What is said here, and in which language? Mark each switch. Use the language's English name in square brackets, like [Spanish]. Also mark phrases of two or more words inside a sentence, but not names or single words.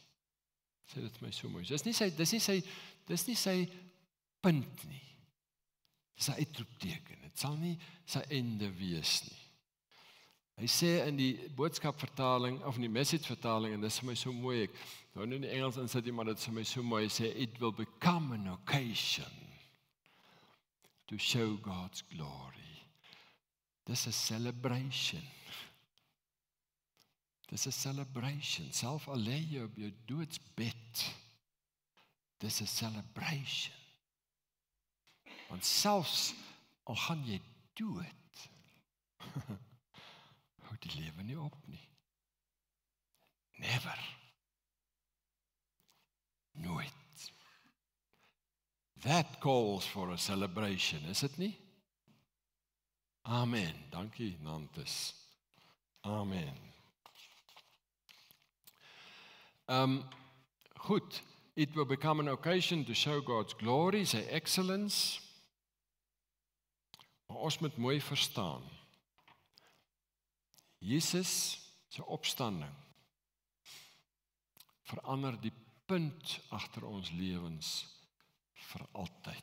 [Afrikaans] Sê dit vir my so mooi. Dis nie sy punt nie. Dis 'n uitroepteken. Dit sal nie sy einde wees nie. Hy sê in die boodskapvertaling, of in die message vertaling, en dit is vir my so mooi, ek nou nie in die Engels insit nie, maar dit is vir my so mooi, hy sê, [English] it will become an occasion to show God's glory. [Afrikaans] Dis 'n celebration. Dis 'n celebration. Self al lê jy op jou doodsbed, dis 'n celebration. Want selfs al gaan jy dood, hou die lewe nie op nie. Never. Nooit. [English] That calls for a celebration, [Afrikaans] is dit nie? Amen. Dankie, Nantes. Amen. Goed. [English] It will become an occasion to show God's glory, [Afrikaans] sy excellence. Maar ons moet mooi verstaan. Jesus se opstanding verander die punt agter ons lewens vir altyd.